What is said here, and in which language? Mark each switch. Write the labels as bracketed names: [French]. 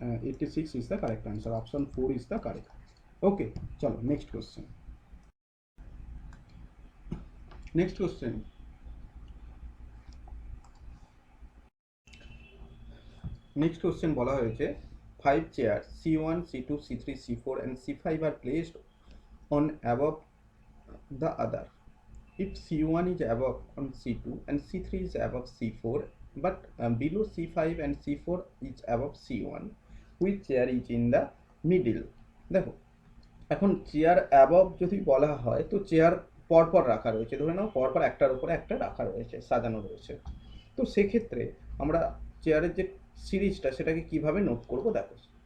[English] 86 is the correct answer, option 4 is the correct. [Bangla] ওকে, চলো next question. [English] next question, next question [Bangla] বলা হয়েছে [English] 5 chairs C1 C2 C3 C4 and C5 are placed on above the other. If C1 is above on C2 and C3 is above C4 but below C5 and C4 is above C1, which chair is in the middle? [Bangla] দেখো, এখন chair above যদি বলা হয় তো chair পরপর রাখা রয়েছে, ধরে নাও পরপর একটার উপরে একটা রাখা রয়েছে, সাজানো রয়েছে। তো সেক্ষেত্রে আমরা চেয়ারের যে সিরিজটা সেটাকে কিভাবে নোট করব দেখো।